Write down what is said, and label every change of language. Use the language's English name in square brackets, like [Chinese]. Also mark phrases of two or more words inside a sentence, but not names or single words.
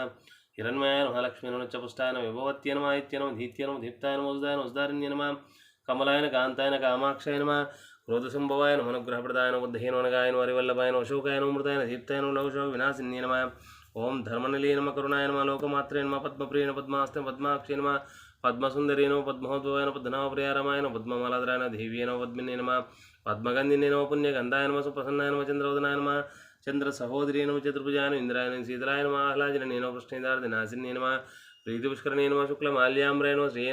[Sanskrit] हिरण्मयाय नमः। लक्ष्मी नमः। चपुष्टाय नमः। विभवत्ये नमः। आदित्य नमः। धीत्य नमः। दीप्ताय नमः। उदाय नमः। उदारण्ये नमः। कमलाय नमः। कान्ताय नमः। कामाक्षाय नमः। क्रोधसंभवाय नमः। अनुग्रहप्रदाय नमः। बुद्धये नमः। नगाय नमः। हरिवल्लभाय नमः। अशोकाय नमः। मृताय नमः। दीप्ताय नमः। विनाशिन्ये नमः। ओं धर्मनिलये नमः। करुणाय नमः। लोकमात्रे नमः। पद्मप्रिये नमः। पद्मास्ते नमः। पद्माक्षे नमः। పద్మసుందరీ నమ పద్మోద్భవాయ నమ పద్మనాభప్రియారమాయ నమ పద్మమాలాధరాయ నమ దేవ్యే నమ పద్మినే నమ పద్మగంధినే నమ పుణ్యగంధాయ నమ సుప్రసన్నాయ నమ చంద్రవదనాయ నమ చంద్ర సహోదరీ నమ చతుర్భుజాయ నమ ఇంద్రాయ నమ శీతలాయ నమ ఆహ్లాదినే నమ కృష్ణేంద్రార్దినాశిన్యే నమ ప్రీతిపుష్కరణే నమ శుక్లమాల్యాంబ్రాయ నమ శ్రీయే